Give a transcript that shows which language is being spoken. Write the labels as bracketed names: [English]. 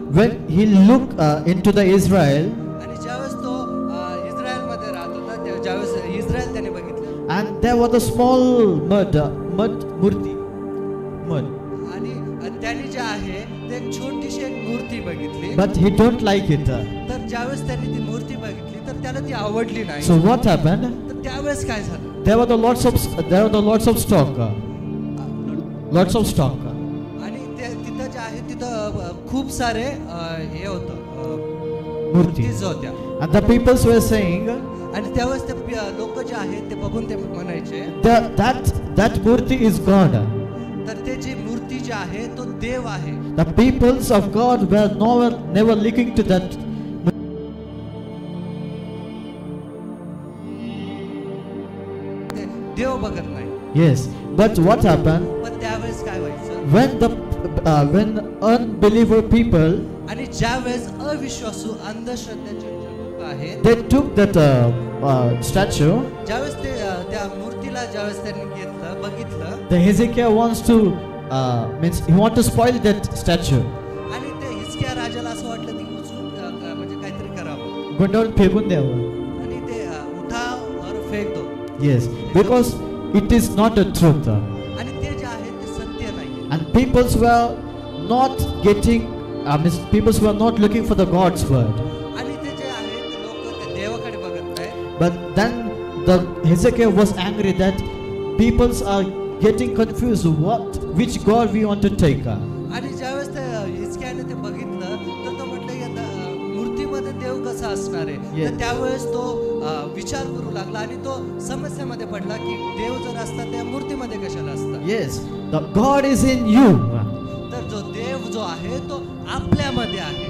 [English] when he looked into the Israel, [Marathi] आणि ज्यावेळेस तो इस्रायलमध्ये राहत होता, ज्यावेळेस इस्रायल त्याने बघितलं, [English] and there was a small mud murti, mud. [Marathi] आणि त्याने जे आहे ते एक छोटीशी एक मूर्ती बघितली. [English] But he don't like it. [Marathi] तर ज्यावेळेस त्याने ती मूर्ती बघितली तर त्याला ती आवडली नाही. [English] So what happened? [Marathi] तर त्यावेळेस काय झालं? [English] There were the lots of stock. Lots of stock. [Marathi] आणि तिथं जे आहे तिथं खूप सारे हे होतं [English] Murtis. [Marathi] होत्या. [English] And the peoples were saying, [Marathi] आणि त्यावेळेस ते लोक जे आहेत ते बघून ते म्हणायचे [English] that murti is God. [Marathi] तर ते जी मूर्ती जी आहे तो देव आहे. [English] The peoples of God were never looking to that. [Marathi] देव बघत नाही. [English] Yes, but what happened? [Marathi] पण त्यावेळेस काय व्हायचं? [English] When unbeliever people, [Marathi] आणि ज्यावेळेस अविश्वासू अंधश्रद्धेचे जे लोक आहेत, [English] they took that statue. [Marathi] ज्यावेळेस ते त्या मूर्तीला ज्यावेळेस त्यांनी बघितलं, [English] The Hezekiah wants to means he want to spoil that statue. [Marathi] आणि ते हिजकिया राजाला असं वाटलं की उचलून म्हणजे काहीतरी करावं गुंडाळून फेकून द्यावं. आणि ते [Hindi] उठाव और फेक दो. [English] Yes, because it is not a truth. [Marathi] आणि ते जे आहे ते सत्य नाही. [English] And peoples were not getting, peoples were not looking for the God's word. [Marathi] आणि ते जे आहे ते लोक ते देवाकडे बघत नाही. [English] But then the Hezekiah was angry that peoples are getting confused which God we want to take. [Marathi] आणि ज्यावेळेस ते हिजकियाने ते बघितलं तर तो म्हटलं की आता मूर्तीमध्ये देव कसा असणार आहे. तर त्यावेळेस तो विचार करू लागला आणि तो समस्येमध्ये पडला की देव जर असता त्या मूर्तीमध्ये कशाला असता. [English] Yes, the God is in you. [Marathi] तर जो देव जो आहे तो आपल्यामध्ये आहे.